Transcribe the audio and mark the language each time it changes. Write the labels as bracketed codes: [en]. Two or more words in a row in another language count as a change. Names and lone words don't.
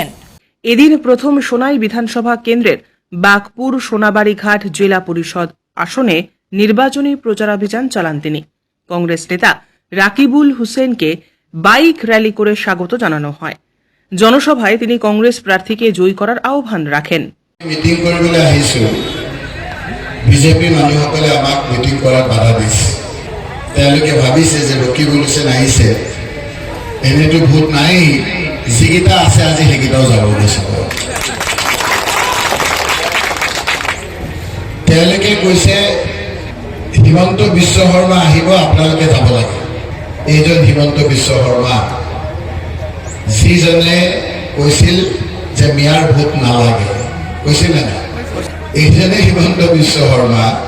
[bn] এদিন প্রথম সোনাই বিধানসভা কেন্দ্রের বাগপুর সোনাবাড়িঘাট জেলা পরিষদ আসনে নির্বাচনী প্রচারাভিযান চালান তিনি। কংগ্রেস নেতা রাকিবুল হোসেনকে বাইক র্যালি করে স্বাগত জানানো হয়। জনসভায় তিনি কংগ্রেস প্রার্থীকে জয়ী করার আহ্বান রাখেন। [as] মিটিং কৰিবলৈ আহিছো বিজেপি মানুহসকলে আমাক মিটিং কৰাত বাধা দিছে তেওঁলোকে ভাবিছে যে ৰকিবুল হোসেন আহিছে এনেতো ভোট নাই যিকেইটা আছে আজি সেইকেইটাও যাব ওলাইছে তেওঁলোকে কৈছে হিমন্ত বিশ্ব শৰ্মা আহিব আপোনালোকে যাব লাগে এইজন হিমন্ত বিশ্ব শৰ্মা যিজনে কৈছিল যে মিয়াৰ ভোট নালাগে কৈছিল না এইজনে হিমন্ত বিশ্ব শৰ্মা